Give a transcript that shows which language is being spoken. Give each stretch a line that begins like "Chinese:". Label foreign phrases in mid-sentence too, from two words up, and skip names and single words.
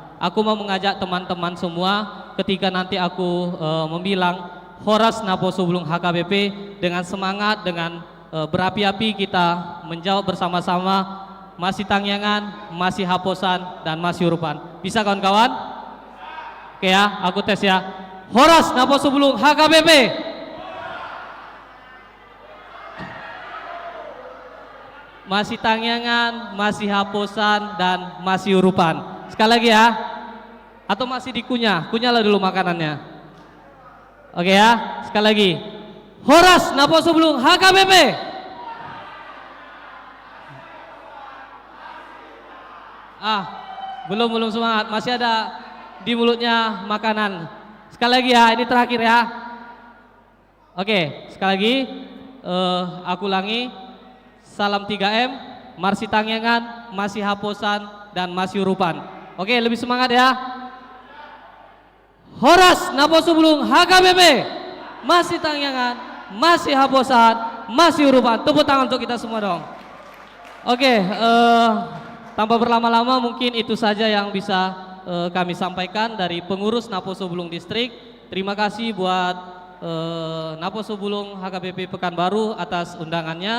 Indonesian: Aku mau mengajak teman-teman semua ketika nanti aku membilang
Batak Toba: Horas Naposo Bulung HKBP,
Indonesian: dengan semangat, dengan berapi-api kita menjawab bersama-sama
Batak Toba: Marsi Tangyangan, Marsi Haposan, dan Marsi Urupan.
Indonesian: Bisa kawan-kawan? Oke ya, aku tes ya.
Batak Toba: Horas Naposo Bulung HKBP. Marsi Tangyangan, Marsi Haposan, dan Marsi Urupan.
Indonesian: Sekali lagi ya. Atau masih dikunyah? Kunyahlah dulu makanannya. Oke ya, sekali lagi.
Batak Toba: Horas Naposo Bulung HKBP.
Indonesian: Belum semangat, masih ada di mulutnya makanan. Sekali lagi ya, ini terakhir ya. Oke, sekali lagi aku ulangi. Salam 3M,
Batak Toba: Marsi Tangyangan, Marsi Haposan, dan Marsi Urupan.
Indonesian: Oke, lebih semangat ya.
Batak Toba: Horas Naposo Bulung HKBP, Marsi Tangyangan, Marsi Haposan, Marsi Urupan.
Indonesian: Tepuk tangan untuk kita semua dong. Oke, tanpa berlama-lama mungkin itu saja yang bisa kami sampaikan dari pengurus Naposo Bulung Distrik. Terima kasih buat Naposo Bulung HKBP Pekanbaru atas undangannya.